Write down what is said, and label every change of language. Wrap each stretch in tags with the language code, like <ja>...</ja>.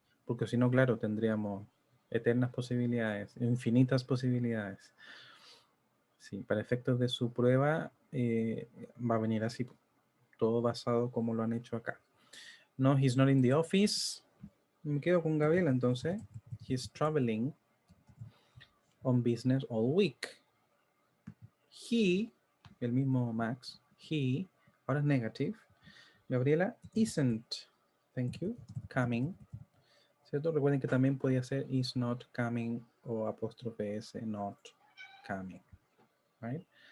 <es>Porque si no, claro, tendríamos eternas posibilidades, infinitas posibilidades. Sí, para efectos de su prueba va a venir así, todo basado como lo han hecho acá.</es> <en>No, he's not in the office.</en> <es>Me quedo con Gabriela entonces.</es> <en>He's traveling on business all week.</en> <es>He, el mismo Max, he, ahora es negative.</es> <en>Gabriela isn't, thank you, coming,</en> <es>¿cierto? Recuerden que también podía ser</es> <en>is not coming</en> <es>o apóstrofe S,</es> <en>not coming, right?</en>